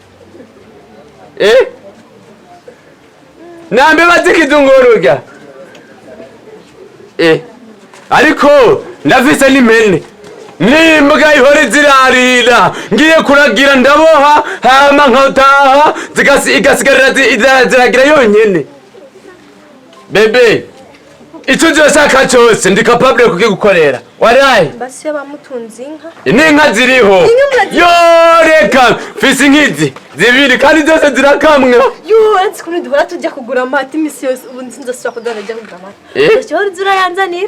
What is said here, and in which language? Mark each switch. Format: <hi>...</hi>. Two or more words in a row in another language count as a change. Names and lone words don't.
<rn>nta mbeba z'ikizungu warurya ariko ndafise n'imene n'imbwa ihora zirarira ngiye kuragira ndaboha hama nkataha igasigarira ziragira yonyene bebe icyo uzashaka cyose ndi capable kukigukorera warayi basi yabamutunze inka n'inka ziriho yo reka fisi nkizi zibiri kandi zose zirakamwa yo ati kundi duhora tujya kugura amata imisi yose ubu nsinzasubira kudora ajya kugura amata ndashobora zirayanzanira</rn>